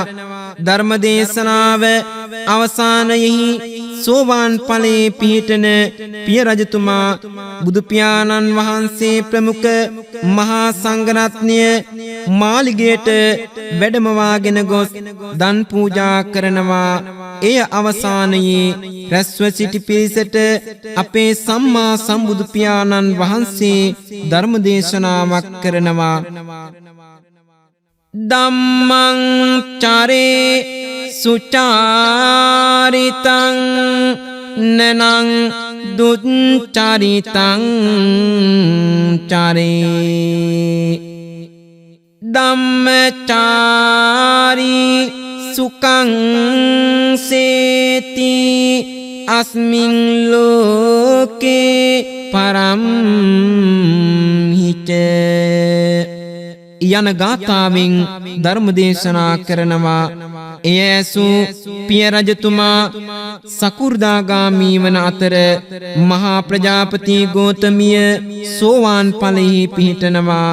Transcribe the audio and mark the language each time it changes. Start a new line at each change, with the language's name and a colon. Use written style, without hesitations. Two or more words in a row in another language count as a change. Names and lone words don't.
Sinhala: ධර්ම දේශනාව අවසානයෙහි සෝවාන් ඵලයේ පිහිටන පිය රජතුමා බුදු පියාණන් වහන්සේ ප්‍රමුඛ මහා සංඝරත්නය මාලිගයට වැඩමවාගෙන ගොස් දන් පූජා කරනවා. එය අවසානයේ රැස්ව සිටි පිරිසට අපේ සම්මා සම්බුදු පියාණන් වහන්සේ ධර්ම දේශනාවක් කරනවා.
Pali: ධම්මං චරේ සුචාරිතං නනං දුච්චරිතං චරේ ධම්මචාරී සුඛං සේති අස්මින් ලෝකේ පරම්හිච.
Sinhala: යන ගාථාවෙන් ධර්ම දේශනා කරනවා. එය ඇසූ පිය රජතුමා සකු르දාගාමී වන අතර මහා ප්‍රජාපති ගෝතමිය සෝවාන් ඵලෙහි පිහිටනවා.